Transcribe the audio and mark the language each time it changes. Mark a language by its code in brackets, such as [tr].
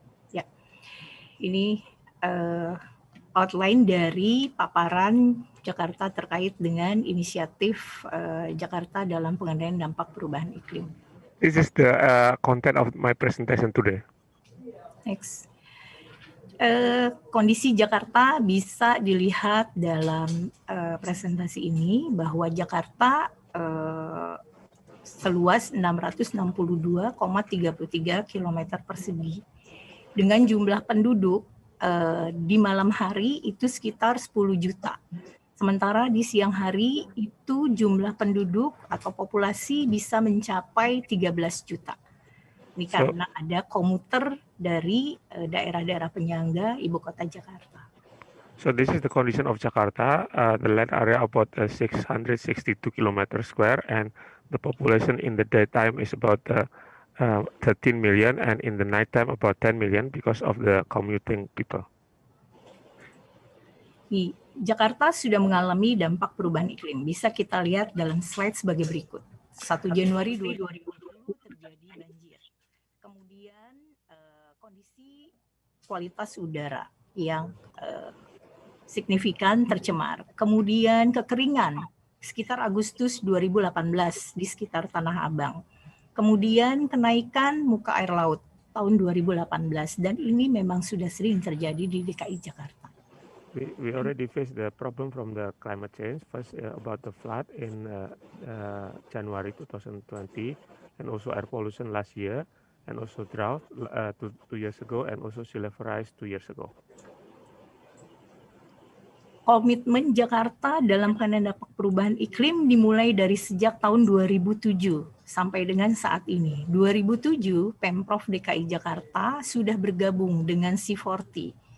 [id] Ya, ini outline dari paparan Jakarta terkait dengan inisiatif Jakarta dalam pengendalian dampak perubahan iklim. [en] This is the content of my presentation today. Next. [id] Kondisi Jakarta bisa dilihat dalam presentasi ini bahwa Jakarta seluas 662,33 km persegi dengan jumlah penduduk di malam hari itu sekitar 10 juta. Sementara di siang hari itu jumlah penduduk atau populasi bisa mencapai 13 juta. Ini karena ada komuter dari daerah-daerah penyangga ibu kota Jakarta. [en] So this is the condition of Jakarta. The land area about 662 kilometers square, and the population in the daytime is about 13 million, and in the nighttime about 10 million because of the commuting people. [id] Jakarta sudah mengalami dampak perubahan iklim. Bisa kita lihat dalam slide sebagai berikut. 1 Januari 2020 terjadi banjir. Kemudian kondisi kualitas udara yang signifikan tercemar. Kemudian kekeringan sekitar Agustus 2018 di sekitar Tanah Abang. Kemudian kenaikan muka air laut tahun 2018, dan ini memang sudah sering terjadi di DKI Jakarta. [en] We already faced the problem from the climate change. First about the flood in January 2020, and also air pollution last year, and also drought 2 years ago, and also sea level rise 2 years ago. [id] Komitmen Jakarta dalam pengendalian dampak perubahan iklim dimulai dari sejak tahun 2007 sampai dengan saat ini. 2007, Pemprov DKI Jakarta sudah bergabung dengan C40.